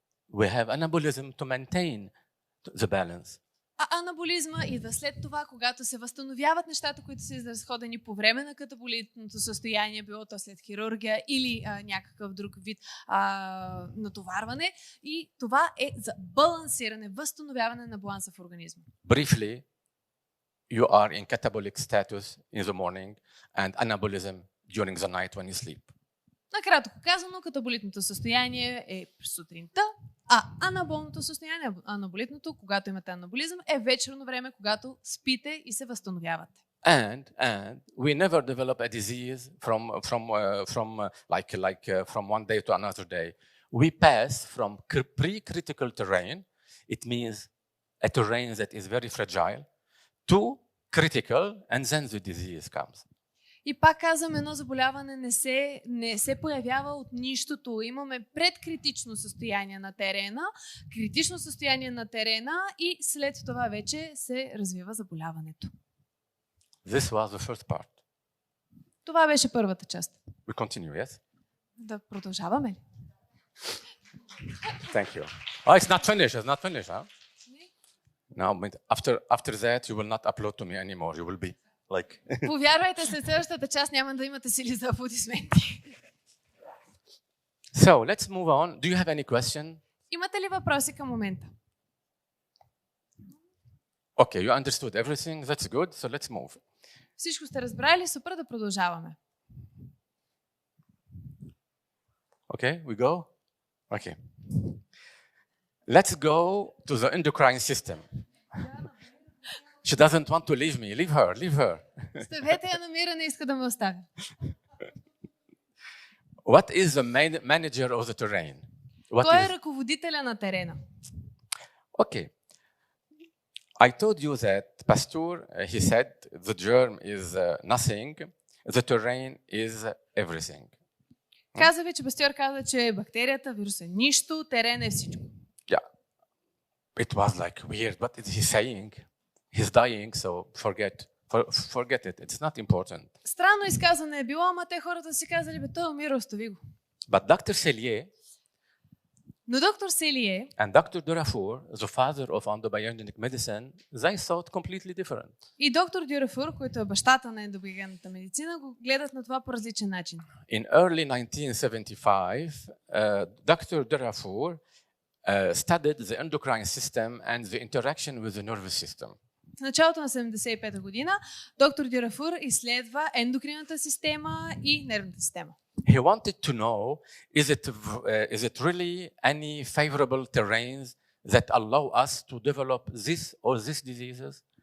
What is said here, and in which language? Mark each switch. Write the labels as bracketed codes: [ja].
[en] We have anabolism to maintain the balance. [bg] А анаболизма идва след това, когато се възстановяват нещата, които са изразходени по време на катаболитното състояние, било то след хирургия или някакъв друг вид натоварване. И това е за балансиране, възстановяване на баланса в организма. [en] Briefly, you are in catabolic status in the morning and anabolism during the night when you sleep. [bg] Накратко казано, катаболитното състояние е сутринта, а анаболното състояние, анаболитното, когато имате анаболизъм, е вечерно време, когато спите и се възстановявате. [en] And we never develop a disease from one day to another day. We pass from pre-critical terrain, it means a terrain that is very fragile, to critical, and then the disease comes. [bg] И пак казвам, едно заболяване не се появява от нищото. Имаме предкритично състояние на терена, критично състояние на терена и след това вече се развива заболяването. [en] This was the first part. [bg] Това беше първата част. [en] We continue, yes? [bg] Да продължаваме ли? [en] Thank you. Oh, it's not finished. It's not finished, huh? Now, after that, you will not upload to me anymore. You will be like... [bg] Повярвайте, след следващата част няма да имате сили за аплодисменти. [en] So, let's move on. Do you have any question? [bg] Имате ли въпроси към момента? [en] Okay, you understood everything. That's good. So let's move. [bg] Всичко сте разбрали, супер, да продължаваме. [en] Okay, we go? Okay. Let's go to the endocrine system. She doesn't want to leave me. Leave her, leave her. [bg] Оставете я на мира, не иска да ме оставя. [en] What is the manager of the terrain? [bg] Кой е ръководителя на терена? [en] Okay. I told you that Pasteur, he said the germ is nothing, the terrain is everything. [bg] Каза ви, че Пастьор каза, че бактерията, вирус е нищо, терен е всичко. [en] Yeah. It was like weird. What is he saying? He's dying, so forget it. It's not important. [bg] Странно изказане е било, ама те хората си казали, бе, той умира, остави го. [en] But Dr. Selye [bg] Но доктор Селие [en] and Dr. Durafour, the father of endobiogenic medicine, they thought completely different. [bg] и доктор Дюрафур, който е бащата на ендобиогенната медицина, го гледат на това по различен начин. [en] In early 1975, Dr. Durafour studied the endocrine system and the interaction with the nervous system. [bg] В началото на 75-та година доктор Дюрафур изследва ендокринната система и нервната система. [en] He wanted to know, is it really any favorable terrains that allow us to develop this or these diseases?